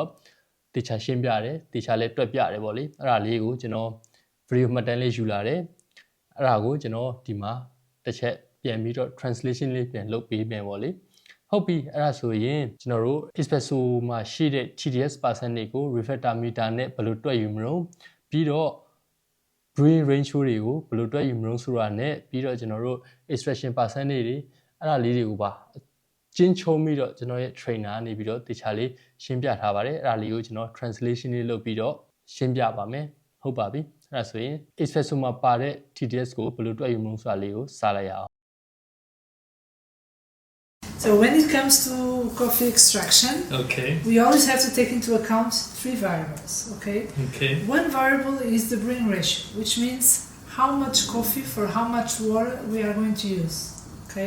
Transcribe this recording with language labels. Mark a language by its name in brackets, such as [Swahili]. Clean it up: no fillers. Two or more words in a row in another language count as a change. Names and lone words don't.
[Burmese] တေချာရှင်းပြတယ်တေချာလည်းတွက်ပြတယ်ပေါ့လေအဲ့ဒါလေးကိုကျွန်တော် video မှတ်တမ်းလေးယူလာတယ်အဲ့ဒါကိုကျွန်တော်ဒီမှာတစ်ချက်ပြန်ပြီးတော့ translation လေးပြန်လုပ်ပေးမယ်ပေါ့လေဟုတ်ပြီအဲ့ဒါဆိုရင်ကျွန်တော်တို့ Espresso မှာရှိတဲ့ [English] TDS percentage [Burmese] ကို Refractometer နဲ့ဘယ်လိုတွက်ယူမလို့ပြီးတော့ [English] brewing ratio [Burmese] တွေကိုဘယ်လိုတွက်ယူမလို့ဆိုတာနဲ့ပြီးတော့ကျွန်တော်တို့ [English] extraction percentage [Burmese] တွေအဲ့ဒါလေးတွေကိုပါကျင်းချုံပြီးတော့ကျွန်တော်ရဲ့ trainer နေပြီးတော့တခြားလေးရှင်းပြထားပါတယ်အဲ့ဒါလေးကိုကျွန်တော် translation လေးလုပ်ပြီးတော့ရှင်းပြပါမယ်ဟုတ်ပါပြီအဲ့ဒါဆိုရင် Espresso မှာပါတဲ့ TDS ကိုဘယ်လိုတွက်ယူမလို့ဆိုတာလေးကိုစလိုက်ရအောင် [English] So when it comes to coffee extraction, we always have to take into account 3 variables, okay? One variable is the brewing ratio, which means how much coffee for how much water we are going to use, okay?